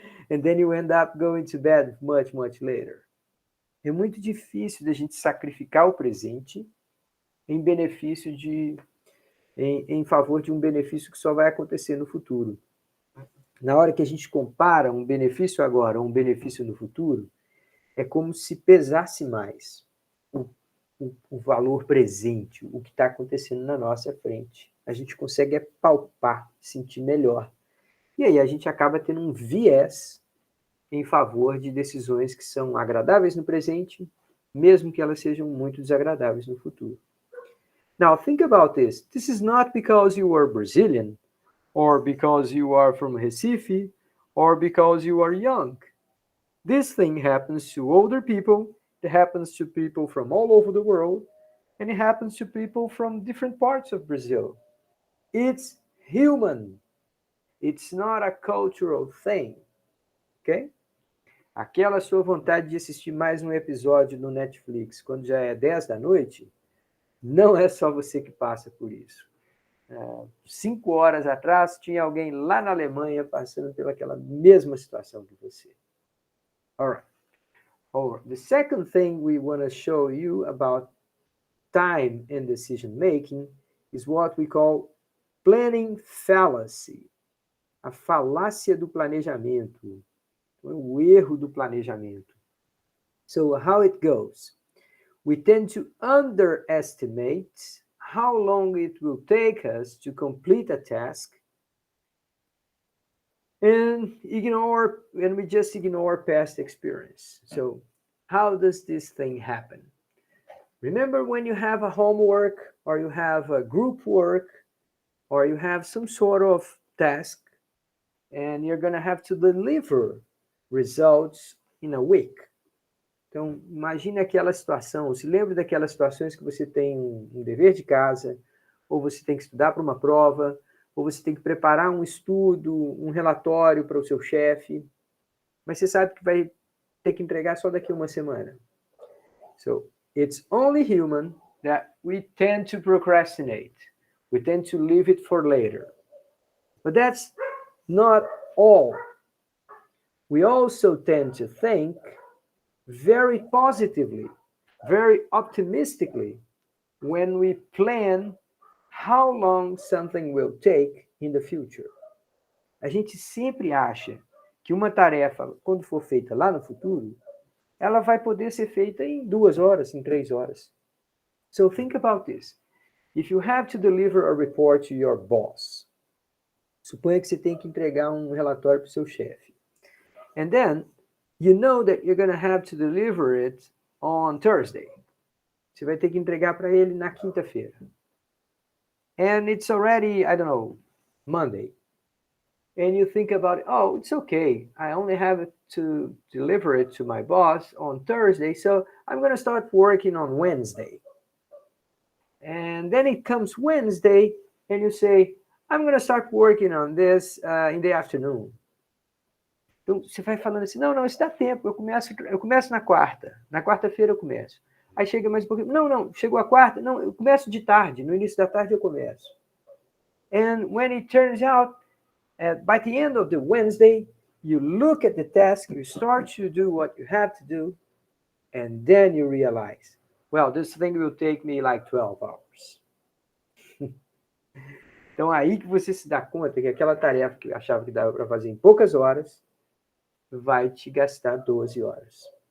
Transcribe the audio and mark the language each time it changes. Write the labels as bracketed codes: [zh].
[en] And then you end up going to bed much later. [pt] É muito difícil da gente sacrificar o presente em benefício em favor de um benefício que só vai acontecer no futuro. Na hora que a gente compara um benefício agora a um benefício no futuro, é como se pesasse mais o valor presente, o que está acontecendo na nossa frente. A gente consegue palpar, sentir melhor. E aí a gente acaba tendo um viés em favor de decisões que são agradáveis no presente, mesmo que elas sejam muito desagradáveis no futuro. [en] Now, think about this. This is not because you are Brazilian, or because you are from Recife, or because you are young. This thing happens to older people, it happens to people from all over the world, and it happens to people from different parts of Brazil. It's human. It's not a cultural thing. Ok? [pt] Aquela sua vontade de assistir mais um episódio no Netflix quando já é 10 da noite, não é só você que passa por isso. 5 horas atrás, tinha alguém lá na Alemanha passando pelaquela mesma situação que você. [en] All right. The second thing we want to show you about time and decision making is what we call planning fallacy. [pt] A falácia do planejamento. O erro do planejamento. [en] So how it goes? We tend to underestimate how long it will take us to complete a task and we just ignore past experience. So how does this thing happen? Remember when you have a homework or you have a group work or you have some sort of task and you're going to have to deliver results in a week. [pt] Então, imagine aquela situação, se lembre daquelas situações que você tem um dever de casa, ou você tem que estudar para uma prova, ou você tem que preparar um estudo, um relatório para o seu chefe, mas você sabe que vai ter que entregar só daqui a uma semana. [en] So, it's only human that we tend to procrastinate. We tend to leave it for later. But that's not all. We also tend to think very positively, very optimistically when we plan how long something will take in the future. [pt] A gente sempre acha que uma tarefa, quando for feita lá no futuro, ela vai poder ser feita em 2 horas, em 3 horas. [en] So think about this. If you have to deliver a report to your boss, [pt] suponha que você tem que entregar um relatório para o seu chefe. [en] And then, you know that you're going to have to deliver it on Thursday. [pt] Você vai ter que entregar para ele na quinta-feira. [en] And it's already, I don't know, Monday. And you think about it, oh, it's okay. I only have to deliver it to my boss on Thursday, so I'm going to start working on Wednesday. And then it comes Wednesday, and you say, I'm going to start working on this in the afternoon. [pt] Então, você vai falando assim, não, isso dá tempo, eu começo na quarta-feira eu começo. Aí chega mais um pouquinho, não, chegou a quarta, não, eu começo de tarde, no início da tarde eu começo. [en] And when it turns out, by the end of the Wednesday, you look at the task, you start to do what you have to do, and then you realize, well, this thing will take me like 12 hours. [pt] Então, aí que você se dá conta que aquela tarefa que eu achava que dava para fazer em poucas horas, vai te gastar 12 horas.